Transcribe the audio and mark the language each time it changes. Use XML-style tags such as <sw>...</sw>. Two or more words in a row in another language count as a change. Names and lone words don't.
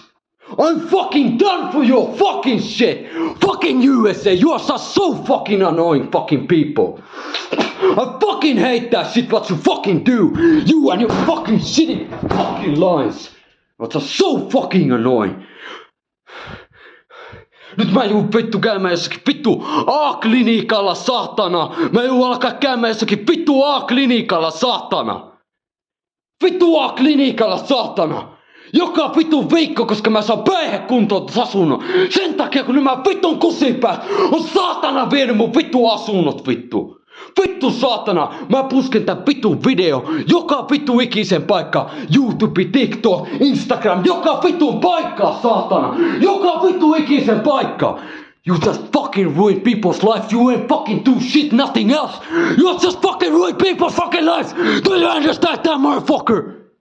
<en>I'm fucking done for your fucking shit. Fucking USA, you are just so fucking annoying fucking people. I fucking hate that shit what you fucking do. You and your fucking shitty fucking lines. You're just so fucking annoying.</en> <fi>Nyt mä joudun vittu käymään jossakin vittu A-klinikalla, saatana. Mä joudun alkaa käymään jossakin vittu A-klinikalla, saatana. Vittu A-klinikalla, saatana. Joka vittu viikko, koska mä saan päihdekuntoutasunnon. Sen takia, kun nämä vittun kusipäät on saatana vienyt mun vittu asunnot, vittu. Vittu saatana, mä pusken tän vitun video joka vittu ikisen paikka. YouTube, TikTok, Instagram, joka vitun paikka saatana. Joka vittu ikisen paikka.</fi> <en>You just fucking ruin people's life. You ain't fucking do shit, nothing else. You just fucking ruin people's fucking lives. Do you understand that, motherfucker?</en>